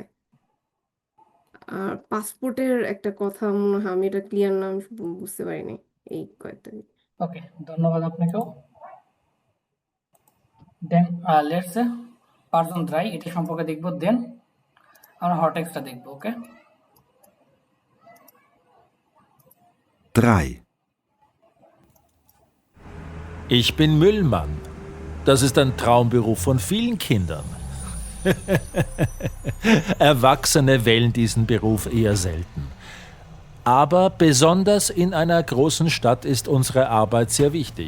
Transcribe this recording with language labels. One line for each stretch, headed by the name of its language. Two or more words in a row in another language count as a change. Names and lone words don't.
Bangla: আর পাসপোর্টের একটা কথা মনে হয়, আমি এটা ক্লিয়ার নাম বুঝতে পারিনি এই কয়েকটা দিন। ওকে, ধন্যবাদ আপনাকেও।
English: then let's
German: Person drei,
Bangla: এটা সম্পর্কে দেখব। দেন আমরা হরটেক্সটা দেখব। ওকে,
German: 3, Ich bin Müllmann. Das ist ein Traumberuf von vielen Kindern. Erwachsene wählen diesen Beruf eher selten. Aber besonders in einer großen Stadt ist unsere Arbeit sehr wichtig.